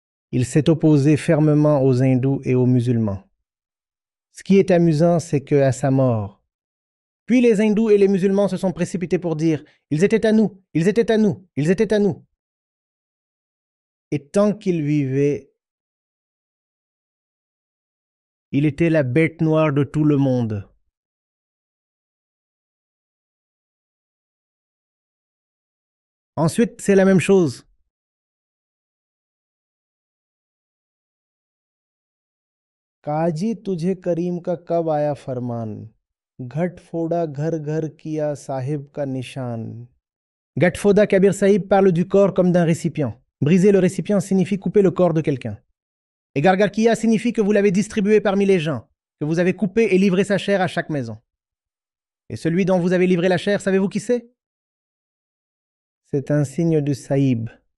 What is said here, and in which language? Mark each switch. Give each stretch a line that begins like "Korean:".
French: Il s'est opposé fermement aux hindous et aux musulmans. Ce qui est amusant, c'est qu'à sa mort, puis les hindous et les musulmans se sont précipités pour dire « Ils étaient à nous, ils étaient à nous, ils étaient à nous. » Et tant qu'il vivait, il était la bête noire de tout le monde. Ensuite, c'est la même chose.
Hindi: काजी तुझे करीम का कब आया फरमान घट फोड़ा घर घर किया साहिब का निशान.
French: Gatfoda Kabir Sahib parle du corps comme d'un récipient. Briser le récipient signifie couper le corps de quelqu'un. Et Gargarkiya signifie que vous l'avez distribué parmi les gens, que vous avez coupé et livré sa chair à chaque maison. Et celui dont vous avez livré la chair, savez-vous qui c'est? C'est un signe du Sahib.